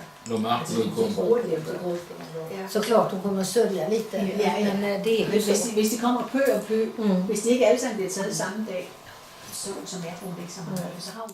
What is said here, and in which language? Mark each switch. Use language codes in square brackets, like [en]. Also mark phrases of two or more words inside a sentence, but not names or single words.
[sv] De är [da] Overlever. [sv] Såklart hon kommer att sörja lite. Ja, ja. Men det är ju så. [da] Hvis de kommer pø og pø, hvis de ikke alle sammen bliver taget samme dag, så mærker hun det ikke så meget. Så har hun